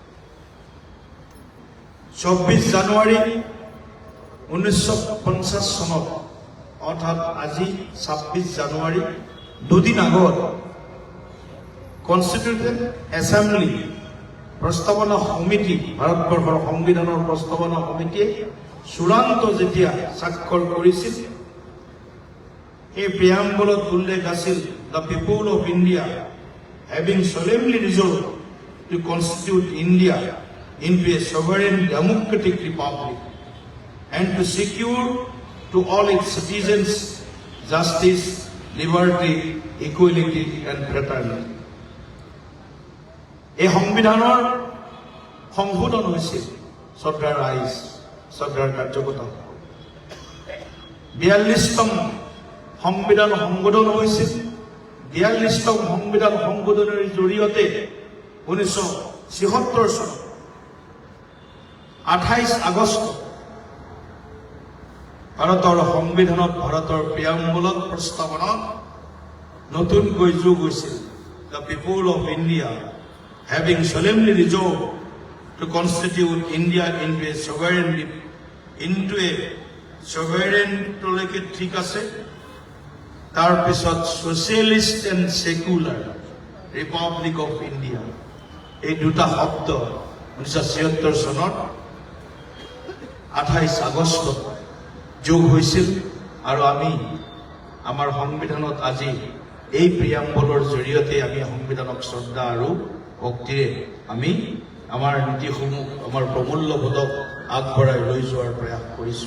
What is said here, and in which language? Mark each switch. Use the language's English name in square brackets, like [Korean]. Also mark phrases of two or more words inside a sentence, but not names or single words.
[Assamese] 24 জানুৱাৰী 1950 চনত অৰ্থাৎ আজি 26 জানুৱাৰী দুদিন আগত [English] constituted assembly [Assamese] প্ৰস্তাৱনা সমিতি ভাৰতবৰ্ষৰ সংবিধানৰ প্ৰস্তাৱনা সমিতিয়ে চূড়ান্ত যেতিয়া স্বাক্ষৰ কৰিছিল এই প্ৰিয়াম্বলত উল্লেখ আছিল [English] the people of India having solemnly resolved to constitute India into a sovereign democratic republic and to secure to all its citizens justice, liberty, equality and fraternity. [Assamese] এই সংবিধানৰ সংশোধন হৈছিল শ্ৰদ্ধাৰ ৰাইজ, শ্ৰদ্ধাৰ কাৰ্যকৰ্তা, 42তম সংবিধান সংশোধন হৈছিল। 42তম সংবিধান সংশোধনৰ জৰিয়তে 1976 চনত 28 আগষ্ট ভাৰতৰ সংবিধানত, ভাৰতৰ প্ৰিয়াম্বলত, প্ৰস্তাৱনাত নতুনকৈ যোগ হৈছিল, [English] the people of India having solemnly resolved to constitute India into a sovereignলৈকে [Assamese] ঠিক আছে। [English] তাৰপিছত socialist and secular Republic of India, [Assamese] এই দুটা শব্দ 1976 চনত 28 আগষ্ট যোগ হৈছিল। আৰু আমি আমাৰ সংবিধানত আজি এই প্ৰিয়াম্বলৰ জৰিয়তে আমি সংবিধানক শ্ৰদ্ধা আৰু ভক্তিৰে আমি আমাৰ নীতিসমূহ, আমাৰ প্ৰমূল্যবোধক আগবঢ়াই লৈ যোৱাৰ প্ৰয়াস কৰিছোঁ।